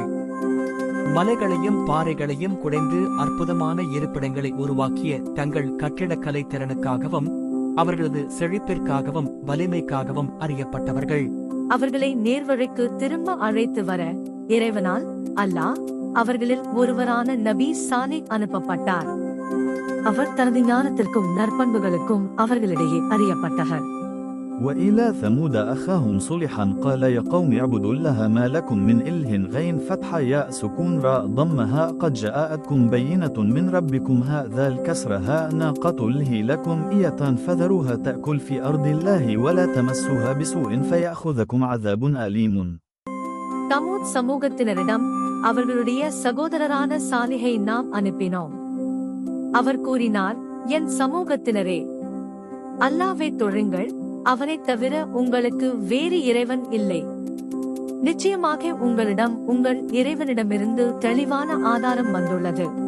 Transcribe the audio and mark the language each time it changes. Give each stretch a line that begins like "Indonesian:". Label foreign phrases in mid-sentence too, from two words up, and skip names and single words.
Tamil: மலைகளையும் பாறைகளையும் குடைந்து அற்புதமான இருப்பிடங்களை உருவாக்கிய தங்கள் கட்டிடக்கலை திறனுக்காகவும் அவர்களது செழிப்பிற்காகவும் வலிமைக்காகவும் அறியப்பட்டவர்கள். அவர்களை நேர்வழிக்கு திரும்ப அழைத்து வர இறைவனால் அல்லாஹ் அவர்களில் ஒருவரான நபி சாலிஹ் அனுப்பப்பட்டார். அவர் தனது ஞானத்திற்கும் நற்பண்புகளுக்கும் அவர்களிடையே அறியப்பட்டார்.
Arabic: وإلى ثمود أخاهم صلحا قال يا قوم اعبدوا الله ما لكم من إله غين فتح ياء سكون راء ضمها قد جاءتكم بينة من ربكم هذا الكسر ها ناقة الله لكم إية فذروها تأكل في أرض الله ولا تمسوها بسوء فيأخذكم عذاب أليم.
Tamil: தமூத் சமூகத்தினரிடம் அவர்களுடைய சகோதரரான சாலிஹை நாம் அனுப்பினோம். அவர் கூறினார், என் சமூகத்தினரே, அல்லாஹ்வை தொழுங்கள், அவனைத் தவிர உங்களுக்கு வேறு இறைவன் இல்லை. நிச்சயமாக உங்களிடம் உங்கள் இறைவனிடமிருந்து தெளிவான ஆதாரம் வந்துள்ளது.